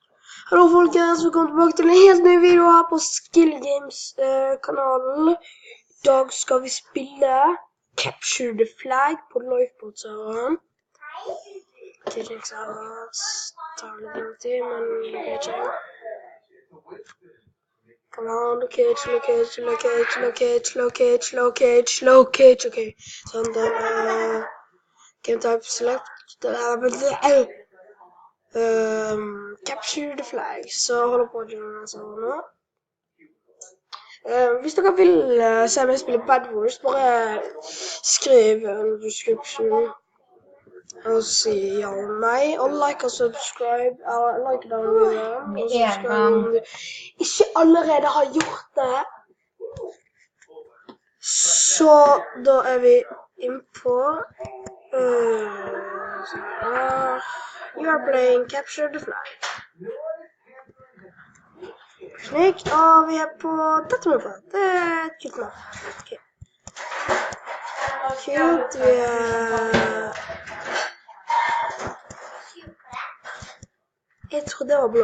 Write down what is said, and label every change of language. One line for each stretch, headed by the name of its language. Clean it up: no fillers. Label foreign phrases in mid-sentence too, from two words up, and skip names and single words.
Norwegian: Hallo folkens, velkommen tilbake til en helt ny video her på Skill Games kanalen. I dag skal vi spille Capture the Flag på Lifeboat-serveren. Tidligere tar litt lang tid, men det er ikke.
English: Come on, locate, ok.
Norwegian: Sånn, den
English: game type select,
Norwegian: Capture the Flag, så holder på å gjøre den sånn nå. Hvis dere vil se meg spille Bad Wars, bare skriv en description og si ja eller nei, og like og subscribe, like den videoen, og subscribe om du ikke allerede har gjort det. Så da er vi inn på
English: you are playing
Norwegian: Capture the Flag. Slik, og vi er på dette med det er kult med. Ok. Kult, vi jeg tror det var blå.